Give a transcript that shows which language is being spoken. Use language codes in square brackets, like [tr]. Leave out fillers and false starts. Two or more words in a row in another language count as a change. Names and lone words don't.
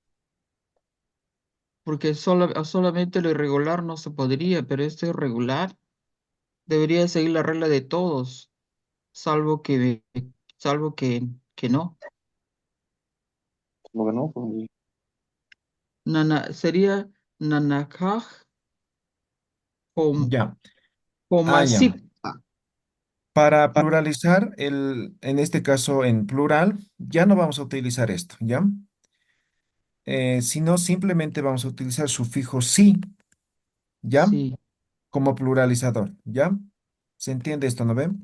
[es] Porque solamente lo irregular no se podría, pero este irregular debería seguir la regla de todos, salvo que, salvo que no. ¿cómo que no? Pues, Sería nanakaj Ya. Ah, ya. comasipta. Para pluralizar, en este caso en plural, ya no vamos a utilizar esto, ¿ya? Sino simplemente vamos a utilizar sufijo sí, ¿ya? Sí, Como pluralizador, ¿ya? ¿Se entiende esto, no ven?